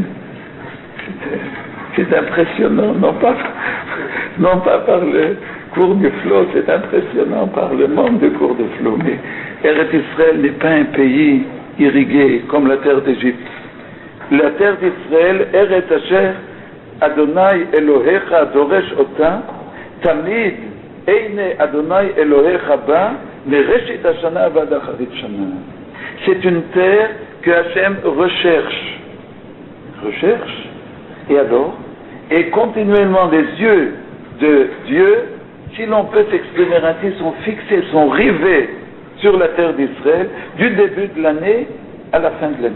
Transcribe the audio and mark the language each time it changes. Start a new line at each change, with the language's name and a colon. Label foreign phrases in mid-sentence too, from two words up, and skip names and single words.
French: C'est impressionnant, non pas par le cours du flot, c'est impressionnant par le manque de cours de flot. Mais Eretz Israël n'est pas un pays irrigué comme la terre d'Égypte. La terre d'Israël,
Hebrew: ארץ אשר ה' אלהיך דרש אתה תמיד עיני ה' אלהיך בה מראשית השנה ועד אחרית שנה.
French: C'est une terre que Hachem recherche et adore, et continuellement les yeux de Dieu, si l'on peut s'exprimer ainsi, sont fixés, sont rivés sur la terre d'Israël du début de l'année à la fin de l'année.